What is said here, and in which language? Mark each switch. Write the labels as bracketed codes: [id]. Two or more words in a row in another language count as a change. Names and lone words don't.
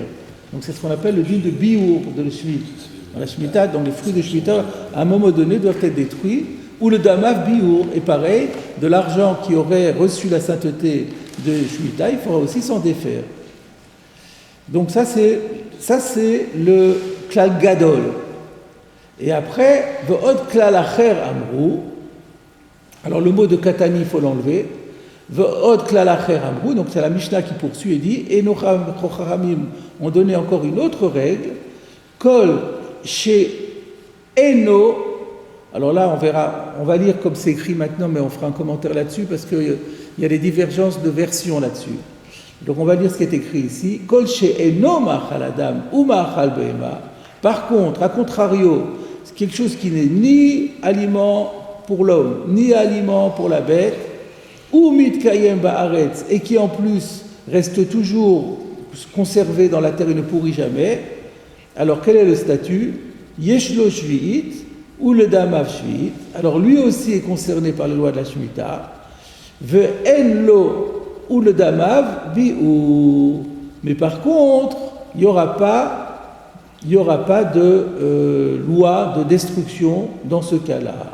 [fr] Donc c'est ce qu'on appelle le din de bi'ur de la Shemitah. Dans la Shemitah, donc les fruits de Shemitah, à un moment donné, doivent être détruits. [he] ולדמיו ביעור [fr] est pareil, de l'argent qui aurait reçu la sainteté de Shemitah, il faudra aussi s'en défaire. Donc ça c'est le [he] כלל גדול. [fr] Et après, [he] ועוד כלל אחר אמרו. [fr] Alors le mot de katani, il faut l'enlever. [he] ועוד כלל אחר אמרו. [fr] Donc c'est la Mishnah qui poursuit et dit et nos chachamim ont donné encore une autre règle. [he] כל שאינו. [fr] Alors là, on va lire comme c'est écrit maintenant, mais on fera un commentaire là-dessus parce qu'il y a des divergences de versions là-dessus. Donc on va lire ce qui est écrit ici. [he] כל שאינו מאכל אדם ומאכל בהמה. [fr] Par contre, à contrario, c'est quelque chose qui n'est ni aliment pour l'homme, ni aliment pour la bête, [he] ומתקיים בארץ, [fr] et qui en plus reste toujours conservé dans la terre et ne pourrit jamais, alors quel est le statut? [he] יש לו שביעית ולדמיו שביעית, [fr] alors lui aussi est concerné par les lois de la Shemitah, [he] ואין לו ולדמיו ביעור, [fr] mais par contre, il n'y aura pas de loi de destruction dans ce cas-là.